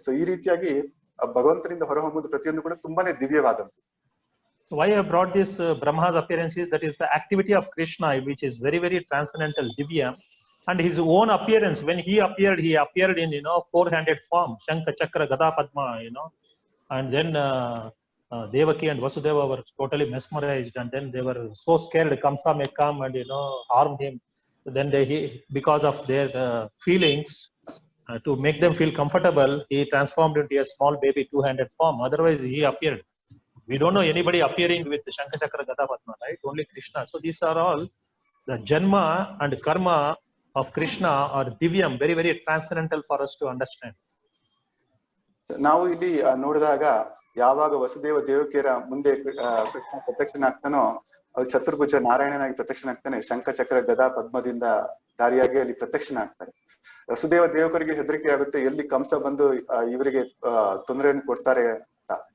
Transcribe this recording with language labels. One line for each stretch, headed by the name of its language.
Kannada: So ಈ ರೀತಿಯಾಗಿ ಭಗವಂತನಿಂದ ಹೊರಹೊಮ್ಮುವುದು ಪ್ರತಿಯೊಂದು ಕೂಡ ತುಂಬಾನೇ ದಿವ್ಯವಾದಂತು.
English: Why I brought this Brahma's appearance is that is the activity of Krishna, which is very, very transcendental, divya, and his own appearance. When he appeared in four-handed form, Shankha, Chakra, Gada, Padma, and then Devaki and Vasudeva were totally mesmerized, and then they were so scared Kamsa may come and harm him. Then because of their feelings, to make them feel comfortable, he transformed into a small baby two-handed form. Otherwise, he appeared. We don't know anybody appearing with Shankha Chakra Gada Padma, right? Only Krishna. So these are all the Janma and Karma of Krishna are Divyam, very, very transcendental for us to understand.
Kannada: ನಾವು ಇಲ್ಲಿ ನೋಡಿದಾಗ ಯಾವಾಗ ವಸುದೇವ ದೇವಕಿಯರ ಮುಂದೆ ಕೃಷ್ಣ ಪ್ರತ್ಯಕ್ಷನಾಗ್ತಾನೋ ಚತುರ್ಭುಜ ನಾರಾಯಣನಾಗಿ ಪ್ರತ್ಯಕ್ಷನಾಗ್ತಾನೆ, ಶಂಖ ಚಕ್ರ ಗದಾ ಪದ್ಮದಿಂದ ದಾರಿಯಾಗಿ ಅಲ್ಲಿ ಪ್ರತ್ಯಕ್ಷನಾಗ್ತಾರೆ. ವಸುದೇವ ದೇವಕರಿಗೆ ಹೆದರಿಕೆ ಆಗುತ್ತೆ, ಎಲ್ಲಿ ಕಂಸ ಬಂದು ಇವರಿಗೆ ತೊಂದರೆಯನ್ನು ಕೊಡ್ತಾರೆ ಅಂತ.